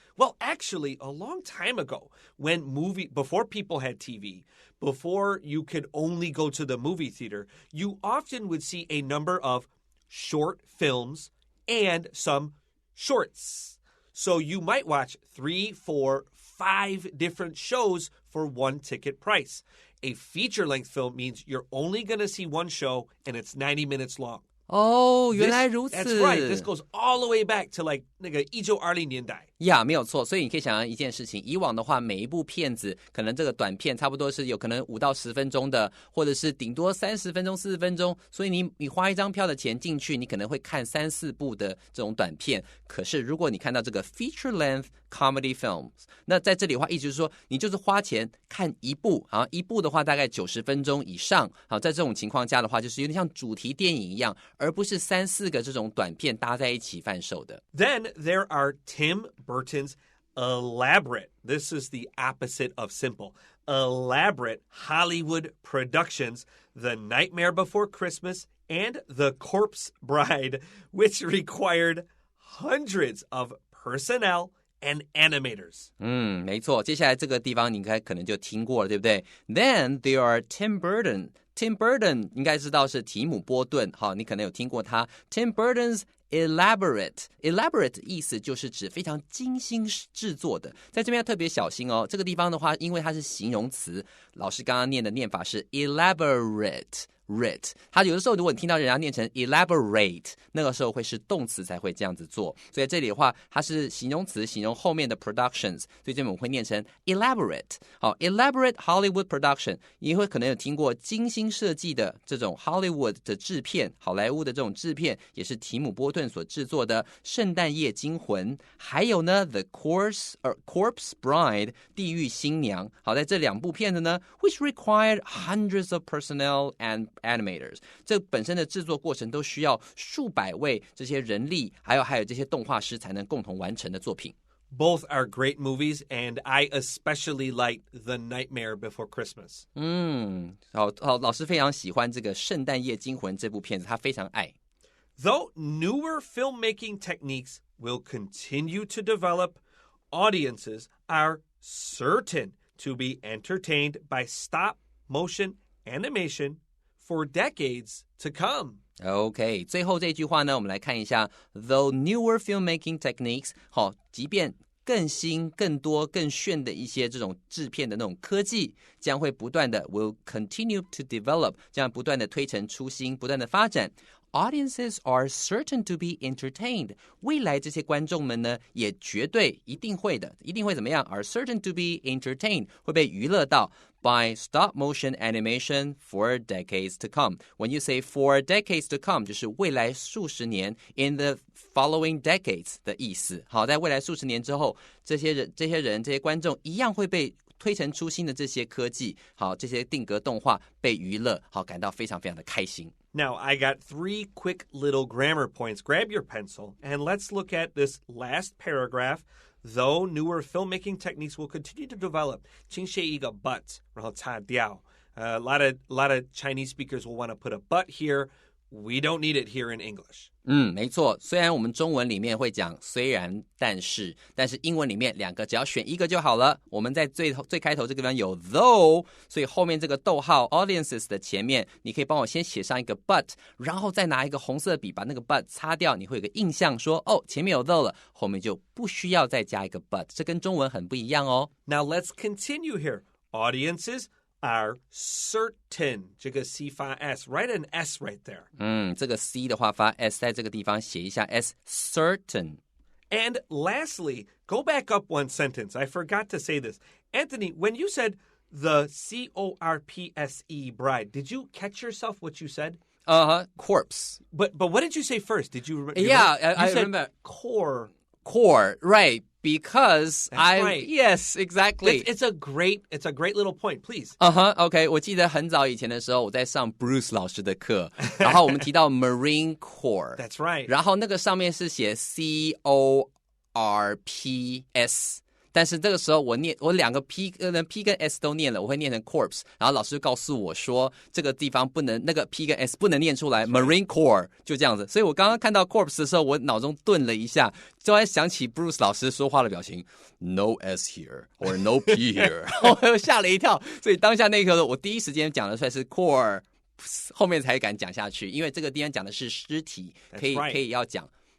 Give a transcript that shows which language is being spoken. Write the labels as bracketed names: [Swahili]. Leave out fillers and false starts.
[English] Well, actually, a long time ago, before people had TV, before you could only go to the movie theater, you often would see a number of short films and some shorts. So you might watch 3, 4, 5 different shows for one ticket price. A feature-length film means you're only going to see one show and it's 90 minutes long. [Chinese] 哦，原来如此。 [English] That's right. This goes all the way back to like [Chinese] 那个1920年代。呀，没有错，所以你可以想象一件事情，以往的话，每一部片子可能这个短片差不多是有可能5到10分钟的，或者是顶多30分钟、40分钟，所以你花一张票的钱进去，你可能会看3、4部的这种短片。可是如果你看到这个 [English] feature length comedy films， [Chinese] 那在这里的话，意思就是说，你就是花钱看一部，啊，一部的话大概90分钟以上，好，在这种情况下的话，就是有点像主题电影一样，而不是3、4个这种短片搭在一起贩售的。 [English] Then there are Tim Burton's elaborate, this is the opposite of simple, elaborate Hollywood productions, The Nightmare Before Christmas and The Corpse Bride, which required hundreds of personnel and animators. [Chinese] 没错，接下来这个地方你可能就听过了，对不对？ [English] Then there are Tim Burton [Chinese] 应该知道是提姆波顿，好，你可能有听过他 Tim Burton's elaborate 意思就是指非常精心制作的，在这边要特别小心哦，这个地方的话因为它是形容词，老师刚刚念的念法是 elaborate，它有的时候如果你听到人家念成 elaborate， 那个时候会是动词才会这样子做，所以这里的话它是形容词形容后面的 productions， 所以这边我们会念成 elaborate。好， [English] elaborate Hollywood production， [Chinese] 你会可能有听过精心设计的这种 Hollywood 的制片，好莱坞的这种制片也是提姆波顿所制作的圣诞夜惊魂，还有呢 The Corpse Bride 地狱新娘。好，在这2部片子呢 [English] which required hundreds of personnel and animators， [Chinese] 这本身的制作过程都需要数百位这些人力还有这些动画师才能共同完成的作品。 [English] Both are great movies, and I especially like The Nightmare Before Christmas. [Chinese] 好，老师非常喜欢这个圣诞夜惊魂这部片子，他非常爱。 [English] Though newer filmmaking techniques will continue to develop, audiences are certain to be entertained by stop-motion animation for decades to come. [Chinese] OK， 最后这句话呢，我们来看一下 [English] Though newer filmmaking techniques， [Chinese] 好，即便更新、更多、更炫的一些这种制片的那种科技，将会不断的 [English] will continue to develop， [Chinese] 这样不断的推陈出新，不断的发展。 [English] Audiences are certain to be entertained， [Chinese] 未来这些观众们呢，也绝对一定会怎么样 [English] ？Are certain to be entertained， [Chinese] 会被娱乐到 [English] by stop-motion animation for decades to come. When you say for decades to come， [Chinese] 就是未来数十年 [English] in the following decades [Chinese] 的意思。好，在未来数十年之后，这些观众一样会被推陈出新的这些科技，好，这些定格动画被娱乐，好，感到非常非常的开心。 [English] Now, I got 3 quick little grammar points. Grab your pencil, and let's look at this last paragraph. Though newer filmmaking techniques will continue to develop, [Chinese] 请写一个 [English] but, [Chinese] 然后擦掉. [English] A lot of Chinese speakers will want to put a but here. We don't need it here in English. [Chinese] 没错，虽然我们中文里面会讲虽然但是英文里面2个只要选一个就好了。我们在最开头这个地方有 though， 所以后面这个逗号 audiences 的前面你可以帮我先写上一个 but， 然后再拿一个红色笔把那个 but 擦掉，你会有个印象说前面有 though 了，后面就不需要再加一个 but， 这跟中文很不一样哦。 [English] Now let's continue here. Audiences are certain. [Chinese] 这个 C 发 S. [English] Write an S right there. [Chinese] 这个 C 的话发 S， 在这个地方写一下 S. [English] Certain. And lastly, go back up one sentence. I forgot to say this. Anthony, when you said the C-O-R-P-S-E bride, did you catch yourself what you said? Corpse. But what did you say first? Did you remember? Yeah, I said remember. Core, right. Because That's right. Yes, exactly. It's a great little point, please. [Chinese] OK， 我记得很早以前的时候，我在上 Bruce 老师的课，然后我们提到 Marine Corps. [English] That's right. [Chinese] 然后那个上面是写 C-O-R-P-S。但是这个时候我2个 P 跟 S 都念了，我会念成 corpse， 然后老师告诉我说这个地方不能，那个 P 跟 S 不能念出来 Marine Corps 就这样子，所以我刚刚看到 corpse 的时候，我脑中顿了一下，就在想起 Bruce 老师说话的表情 [English] No S here or no P here [Chinese] 然后我吓了一跳，所以当下那一刻我第一时间讲的出来是 core， 后面才敢讲下去，因为这个地方讲的是尸体，可以要讲。